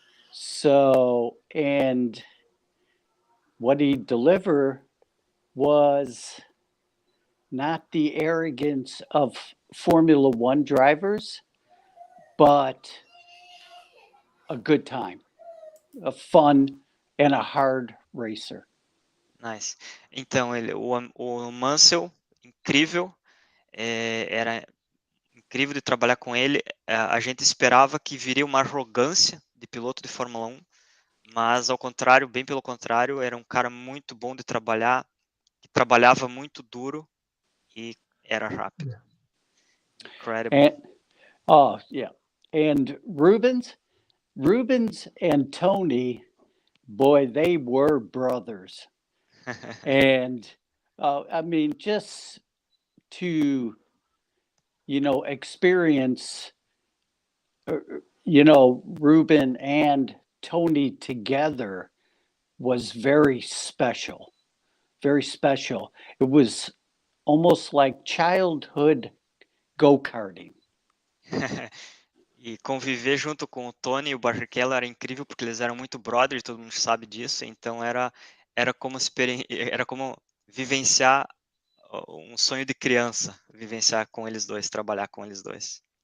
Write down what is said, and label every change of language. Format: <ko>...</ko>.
<en>So, and what he delivered was not the arrogance of Formula One drivers, but a good time, a fun, and a hard racer. Nice.</en> <pt>Então, o Mansell, incrível, era incrível de trabalhar com ele. A gente esperava que viria uma arrogância de piloto de Fórmula 1, Mas, ao contrário, bem pelo contrário, era um cara muito bom de trabalhar, que trabalhava muito duro e era rápido.</pt> <en>Incredible. And oh yeah, and Rubens and Tony, boy, they were brothers. And I mean, just to experience Ruben and Tony together was very special. Very special. It was almost like childhood go-karting.</en> <pt>E conviver junto com o Tony e o Barrichello era incrível porque eles eram muito brother, todo mundo sabe disso, então era como vivenciar um sonho de criança, vivenciar com eles dois, trabalhar com eles dois.</pt>